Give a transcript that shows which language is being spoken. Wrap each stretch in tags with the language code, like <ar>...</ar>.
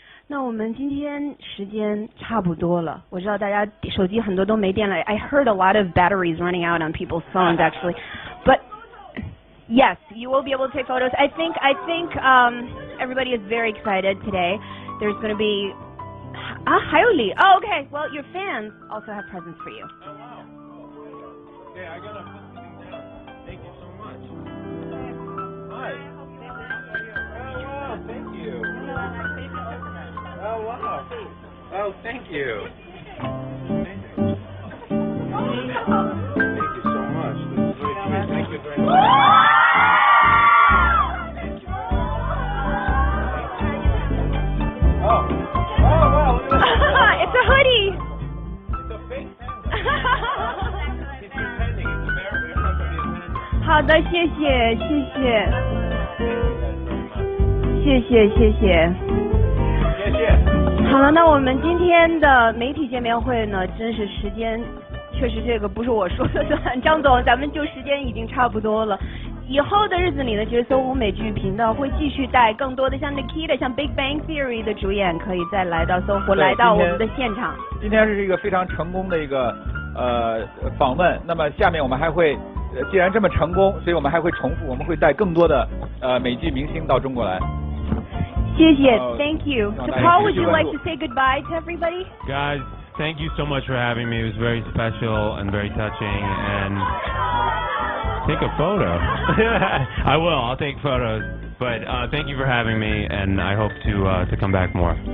<zh>那我们今天时间差不多了，我知道大家手机很多都没电了。</zh> <en>I heard a lot of batteries running out on people's phones actually, but yes, you will be able to take photos. I think everybody is very excited today. There's going to be</en> <zh>还有礼</zh> <en>Oh, okay. Well, your fans also have presents for you. Oh, wow. Okay, I gotta put something down. Thank you so much. Hi. Oh, wow. Thank you. Oh, wow. Oh, thank you. Amazing. Thank you so much. This is very sweet. Thank you very much. Thank you. Oh. Oh, wow. Look at that. It's a hoodie. It's a fake panda. It's pretending. It's a bear. It's not going to be a panda.</en> <zh>好的，谢谢，谢谢，谢谢，谢谢。好了，那我们今天的媒体见面会呢，真是时间，确实这个不是我说的算，张总，咱们就时间已经差不多了。以后的日子里呢，其实搜狐美剧频道会继续带更多的像 Nikita、像 Big Bang Theory 的主演，可以再来到搜狐，来到我们的现场。今天是一个非常成功的一个访问。那么下面我们还会，既然这么成功，所以我们还会重复，我们会带更多的美剧明星到中国来。谢谢</zh> <en>Thank you. So Paul, would you like to say goodbye to everybody? Guys, thank you so much for having me. It was very special and very touching. And take a photo. I will. I'll take photos. But thank you for having me, and I hope to come back more.</en>